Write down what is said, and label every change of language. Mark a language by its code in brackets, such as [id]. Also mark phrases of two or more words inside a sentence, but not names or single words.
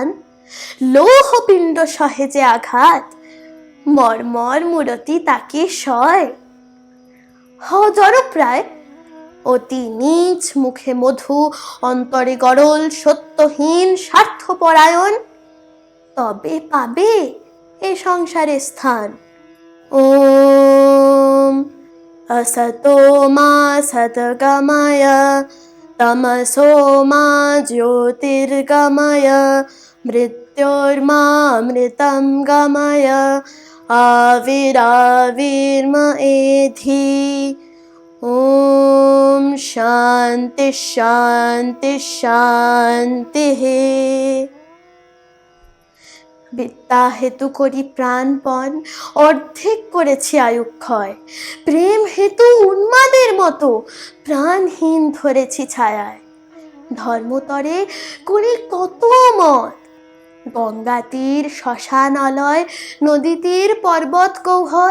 [bn] লৌহপিণ্ড সহেজে আঘাত, মর্মর মূরতি তাকে সয়। জড়প্রায় অতি নীচ, মুখে মধু, অন্তরে গরল, সত্যহীন স্বার্থপরায়ণ, তবে পাবে এ সংসারে স্থান। [sa] ওম असतो मा सद्गमय, तमसो मा ज्योतिर्गमय, मृत्योर्मामृतं गमय, आविराविर्मएधि। ओम शांति शांति शांतिः। [bn] বিদ্যা হেতু করি প্রাণপণ, অর্ধেক করেছি আয়ুক্ষয়। প্রেম হেতু উন্মাদের মতো প্রাণহীন ধরেছি ছায়ায়। ধর্মতরে করি কত মত, গঙ্গা তীর শ্মশানালয়, নদী তীর পর্বত গৌহর।